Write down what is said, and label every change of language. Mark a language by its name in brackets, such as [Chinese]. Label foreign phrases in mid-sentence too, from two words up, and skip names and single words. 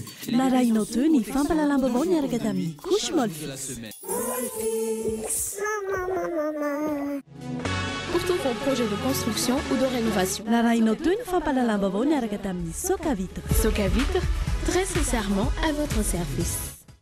[Malagasy] Narainao teo ny fampalalam-baovao niaraka tamin'ny couche molle fixe. [French] Pour tous vos projets de construction ou de rénovation. [Malagasy] Narainao teo ny fampalalam-baovao niaraka tamin'ny Soca Vitre. [French] Soca Vitre, très sincèrement à votre service.